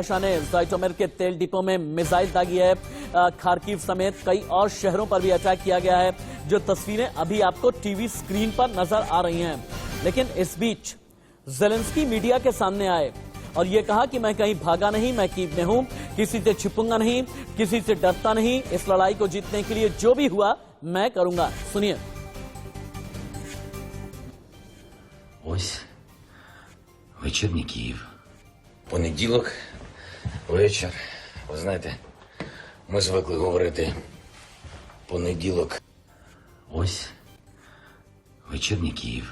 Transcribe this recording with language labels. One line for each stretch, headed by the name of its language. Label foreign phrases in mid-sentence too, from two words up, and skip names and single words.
Hindi: रशिया ने ज़ाइटोमिर के तेल डिपो में मिसाइल दागी है। खार्किव समेत कई और शहरों पर भी अटैक किया गया है, जो तस्वीरें अभी आपको
English: TV screen
Hindi: पर नजर आ रही हैं। लेकिन इस बीच ज़ेलेंस्की मीडिया के सामने आए और यह कहा कि मैं कहीं भागा नहीं, मैं कीव में हूं, किसी से छिपूंगा नहीं, किसी से डरता नहीं। इस लड़ाई को जीतने के लिए जो भी हुआ मैं करूंगा। सुनिए।
Ukrainian: Вечірній Київ. Понеділок, вечір. Ви знаєте, ми звикли говорити понеділок. Ось вечірній Київ.